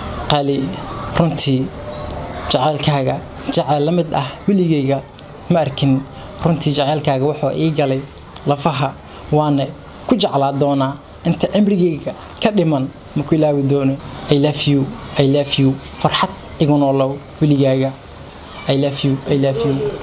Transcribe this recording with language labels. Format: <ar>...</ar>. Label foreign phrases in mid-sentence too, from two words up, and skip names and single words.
<so>Qaali, runtii jacaylkaaga jacayl la mid ah weligayga ma arkin. Runtii jacaylkaaga wuxuu ii galay lafaha, waana ku jeclaa doonaa. Inta cimrigayga ka dhiman ma ku ilaawi doono.</so> <en>I love you, I love you.</en> <so>Farxad igu noolow weligaaga.</so> <en>I love you, I love you.</en>